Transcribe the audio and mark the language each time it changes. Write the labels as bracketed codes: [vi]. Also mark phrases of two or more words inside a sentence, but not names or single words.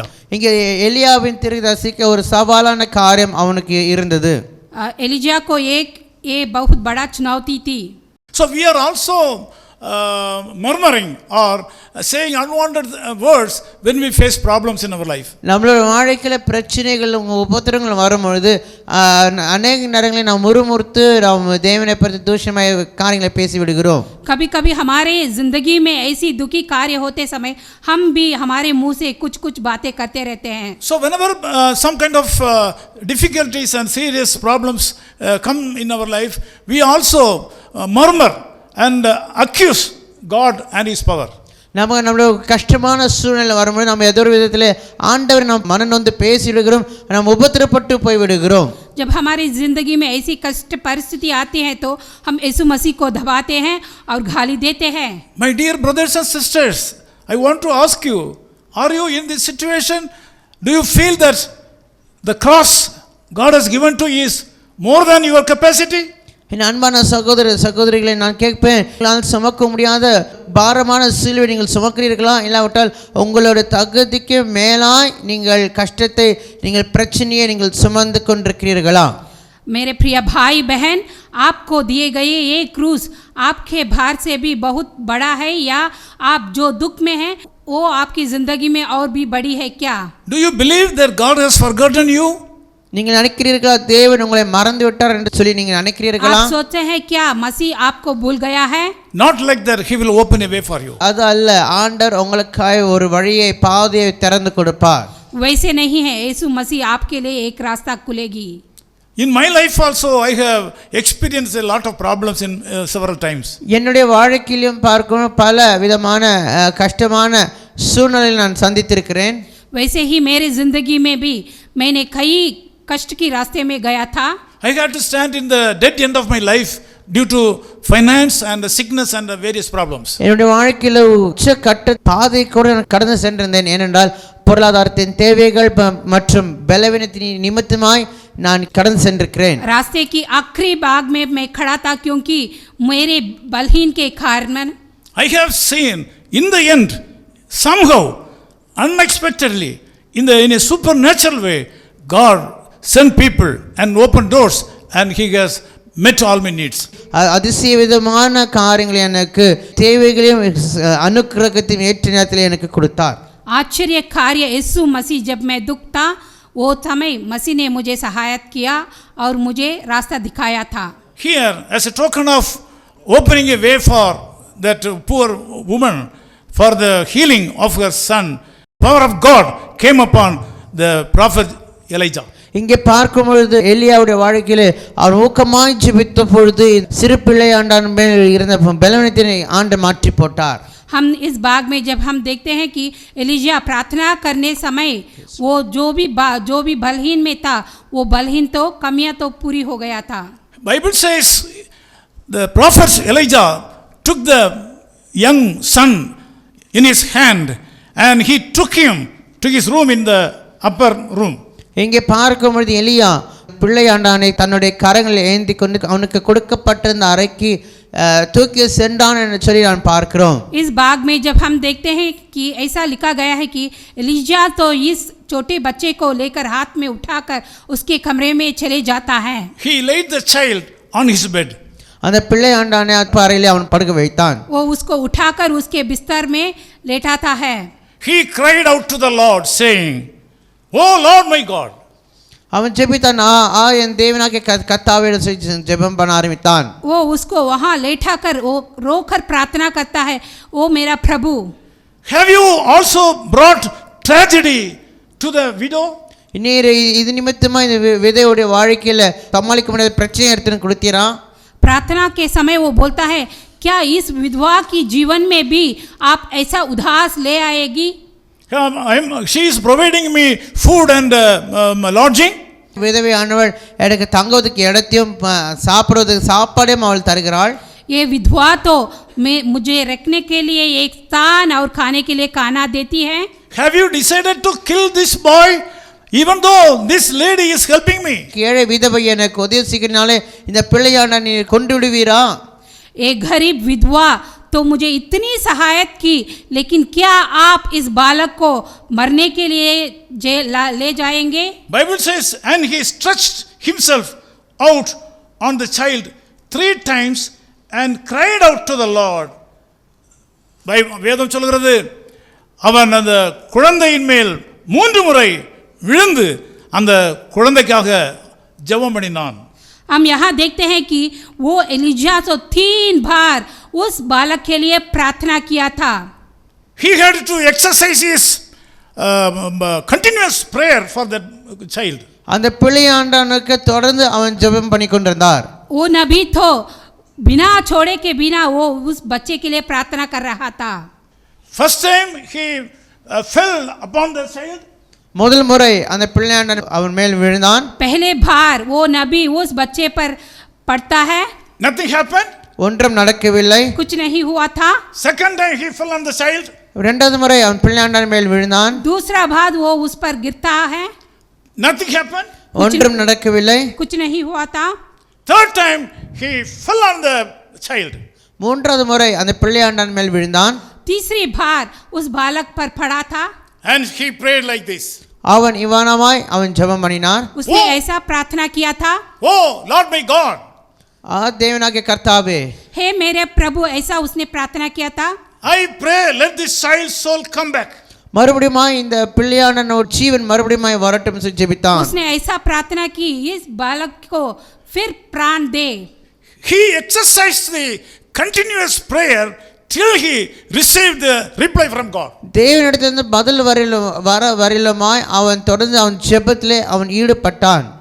[ta] இங்கே எலியாவின் தீர்க்கதரிசிக்கு ஒரு சவாலான காரியம் அவனுக்கு இருந்தது. [hi] एलिजा को एक ये बहुत बड़ा चुनौती थी. [en] So we are also murmuring or saying unwanted words when we face problems in our life. [ta] நம்மளோட வாழ்க்கையில பிரச்சனைகள் உபத்திரங்கள் வரும்பொழுது அநேக நேரங்களில் நாம் முறுமுறுத்து நாம் தேவனை பற்றி தூஷணമായ காரியங்களை பேசி விடுகிறோம். [hi] कभी कभी हमारे जिंदगी में ऐसी दुखी कार्य होते समय हम भी हमारे मुंह से कुछ कुछ बातें करते रहते हैं. [en] So whenever some kind of difficulties and serious problems come in our life, we also murmur and accuse God and His power. [ta] நம்மளோட கஷ்டமான சூழ்நிலை வரும்போது நம்ம ஏதோ ஒரு விதத்தில் ஆண்டவர் நாம் மனம் நொந்து பேசி விடுகிறோம், நாம் உபத்திரப்பட்டு போய் விடுகிறோம். [hi] जब हमारी ज़िंदगी में ऐसी कष्ट परिस्थिति आती है तो हम यीशु मसीह को दबाते हैं और गाली देते हैं. [en] My dear brothers and sisters, I want to ask you, are you in this situation? Do you feel that the cross God has given to you is more than your capacity? [ta] என் அன்பான சகோதர சகோதரிகளை நான் கேட்பேன், உங்களால் சுமக்க முடியாத பாரமான சிலுவை நீங்கள் சுமக்கிறீர்களா? இல்லாவிட்டால் உங்களோட தகுதிக்கு மேலாய் நீங்கள் கஷ்டத்தை, நீங்கள் பிரச்சனையை நீங்கள் சுமந்து கொண்டிருக்கிறீர்களா? [hi] मेरे प्रिय भाई बहन, आपको दिए गए ये क्रूस आपके भार से भी बहुत बड़ा है, या आप जो दुख में हैं वो आपकी ज़िंदगी में और भी बड़ी है क्या? [en] Do you believe that God has forgotten you? [ta] நீங்கள் நினைக்கிறீர்களா தேவன் உங்களை மறந்து விட்டார் என்று சொல்லி நீங்கள் நினைக்கிறீர்களா? [hi] आप सोचते हैं क्या मसीह आपको भूल गया है? [en] Not like that. He will open a way for you. [ta] அது அல்ல, ஆண்டவர் உங்களுக்காக ஒரு வழியை பாதையை திறந்து கொடுப்பார். [hi] वैसे नहीं है, यीशु मसीह आपके लिए एक रास्ता खुलेगी. [en] In my life also I have experienced a lot of problems in several times. [ta] என்னுடைய வாழ்க்கையிலும் பார்க்கும் பல விதமான கஷ்டமான சூழ்நிலைகளை நான் சந்தித்திருக்கிறேன். [hi] वैसे ही मेरी ज़िंदगी में भी मैंने कई कष्ट की रास्ते में गया था. [en] I had to stand in the dead end of my life due to finance and sickness and various problems. [ta] என்னுடைய வாழ்க்கையில உச்ச கட்ட பாதை கூட நான் கடந்து சென்றிருந்தேன். ஏனென்றால் பொருளாதாரத்தின் தேவைகள் மற்றும் பலவீனத்தின் நிமித்தமாய் நான் கடந்து சென்றிருக்கிறேன். [hi] रास्ते की आखिरी भाग में मैं खड़ा था क्योंकि मेरे बलहीन के कारण. [en] I have seen in the end somehow unexpectedly in a supernatural way God sent people and opened doors and He has met all my needs. [ta] அதிசய விதமான காரியங்களை எனக்கு தேவைகளையும் அனுக்கிரகத்தையும் ஏற்ற நேரத்தில் எனக்கு கொடுத்தார். [hi] आश्चर्य कार्य यीशु मसीह जब मैं दुख था वो समय मसीह ने मुझे सहायता किया और मुझे रास्ता दिखाया था. [en] Here as a token of opening a way for that poor woman for the healing of her son, power of God came upon the prophet Elijah. [ta] இங்கே பார்க்கும் பொழுது எலியாவுடைய வாழ்க்கையிலே அவர் ஊக்கமாய் ஜெபித்த பொழுது சிறு பிள்ளையாண்டான் மேல் இருந்த பலவீனத்தினை ஆண்டவர் மாற்றி போட்டார். [hi] हम इस बाग में जब हम देखते हैं कि एलिजा प्रार्थना करने समय वो जो भी बलहीन में था वो बलहीन तो कमियां तो पूरी हो गया था. [en] Bible says the prophet Elijah took the young son in his hand and he took him to his room in the upper room. [ta] இங்கே பார்க்கும் பொழுது எலியா பிள்ளையாண்டானை தன்னுடைய கரங்களில் ஏந்தி கொண்டு அவனுக்கு கொடுக்கப்பட்டிருந்த அறைக்கு தூக்கி சென்றான் என்று சொல்லி நான் பார்க்கிறோம். [hi] इस बाग में जब हम देखते हैं कि ऐसा लिखा गया है कि एलिजा तो इस छोटे बच्चे को लेकर हाथ में उठाकर उसके कमरे में चले जाता है. [en] He laid the child on his bed. [ta] அந்த பிள்ளையாண்டானை அறையிலே அவன் படுக்க வைத்தான். [hi] वो उसको उठाकर उसके बिस्तर में लेटाता है. [en] He cried out to the Lord saying, "Oh Lord my God." [ta] அவன் ஜெபித்தான் என் தேவனாகிய கர்த்தாவே ஜெபம் பண்ண ஆரம்பித்தான். [hi] वो उसको वहाँ लेटा कर वो रोकर प्रार्थना करता है, ओ मेरा प्रभु. [en] Have you also brought tragedy to the widow? [ta] நீர் இது நிமித்தமா இந்த விதையுடைய வாழ்க்கையில சமாளிக்க முடியாத பிரச்சனை எடுத்து கொடுத்தீரா? [hi] प्रार्थना के समय वो बोलता है, क्या इस विधवा की जीवन में भी आप ऐसा उदास ले आएगी? [en] She is providing me food and lodging. [ta] விதவை ஆனவள் எனக்கு தங்குவதற்கு இடத்தையும் சாப்பிடுவதற்கு சாப்பாடையும் அவள் தருகிறாள். [hi] ये विधवा तो मुझे रखने के लिए एक स्थान और खाने के लिए खाना देती है. [en] Have you decided to kill this boy even though this lady is helping me? [ta] ஏழை விதவை எனக்கு உதவி செய்கிறனாலே இந்த பிள்ளையான நீ கொண்டு விடுவீரா? [hi] एक गरीब विधवा तो मुझे इतनी सहायता की, लेकिन क्या आप इस बालक को मरने के लिए ले जाएंगे? [en] Bible says, and he stretched himself out on the child 3 times and cried out to the Lord. [ta] வேதம் சொல்கிறது, அவன் அந்த குழந்தையின் மேல் 3 முறை விழுந்து அந்த குழந்தைக்காக ஜெபம் பண்ணினான். [hi] हम यहाँ देखते हैं कि वो एलिजा तो 3 बार उस बालक के लिए प्रार्थना किया था. [en] He had to exercise his continuous prayer for that child. [ta] அந்த பிள்ளையாண்டனுக்கு தொடர்ந்து அவன் ஜெபம் பண்ணி கொண்டிருந்தார். [hi] वो नबी तो बिना छोड़े के बिना वो उस बच्चे के लिए प्रार्थना कर रहा था. [en] First time he fell upon the child. [ta] முதல் முறை அந்த பிள்ளையாண்டன் அவன் மேல் விழுந்தான். [hi] पहले बार वो नबी उस बच्चे पर पड़ता है. [en] Nothing happened. [ta] ஒன்றும் நடக்கவில்லை. [hi] कुछ नहीं हुआ था. [en] Second time he fell on the child. [ta] இரண்டாவது முறை அவன் பிள்ளையாண்டன் மேல் விழுந்தான். [hi] दूसरा बार वो उस पर गिरता है. [en] Nothing happened. [ta] ஒன்றும் நடக்கவில்லை. [hi] कुछ नहीं हुआ था. [en] Third time he fell on the child. [ta] மூன்றாவது முறை அந்த பிள்ளையாண்டன் மேல் விழுந்தான். [hi] तीसरी बार उस बालक पर पड़ा था. [en] And he prayed like this. [ta] அவன் இவானமாய் அவன் ஜெபம் பண்ணினார். [hi] उसने ऐसा प्रार्थना किया था, [en] Oh Lord my God, [ta] தேவனாகிய கர்த்தாவே, [hi] हे मेरे प्रभु, ऐसा उसने प्रार्थना किया था. [en] I pray let this child's soul come back. [ta] மறுபடியும் இந்த பிள்ளையாண்டன் ஜீவன் மறுபடியும் வரட்டும் என்று ஜெபித்தான். [hi] उसने ऐसा प्रार्थना की, इस बालक को फिर प्राण दे. [en] He exercised the continuous prayer till he received the reply from God. [ta] தேவனிடத்திலிருந்து பதில் வரையிலுமாய் அவன் தொடர்ந்து அவன் ஜெபத்திலே அவன் ஈடுபட்டான்.